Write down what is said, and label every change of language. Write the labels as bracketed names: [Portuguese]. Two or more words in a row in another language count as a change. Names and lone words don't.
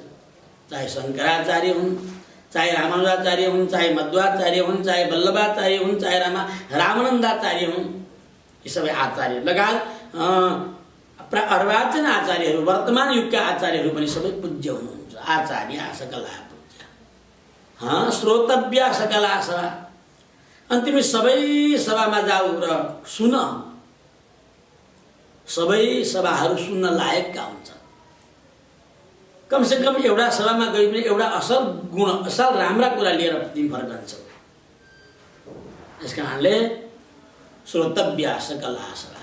[Nepali] चाहे शङ्कराचार्य हुन्, चाहे रामानुजाचार्य हुन्, चाहे मध्वाचार्य हुन्, चाहे वल्लभाचार्य हुन्, चाहे रामानन्दाचार्य हुन्, यी सबै आचार्य लगायत अर्वाचीन आचार्यहरू, वर्तमान युगका आचार्यहरू पनि सबै पूज्य हुनुहुन्छ। [Sanskrit] आचार्य सकला पूज्य। श्रोतव्य सकला सभा। [Nepali] अनि तिमी सबै सभामा जाऊ र सुन। सबै सभाहरू सुन्न लायकका हुन्छन्। कमसेकम एउटा सभामा गई पनि एउटा असल गुण, असल राम्रा कुरा लिएर तिमी फर्कन्छौ। यस कारणले [Sanskrit] श्रोतव्य सकला सभा।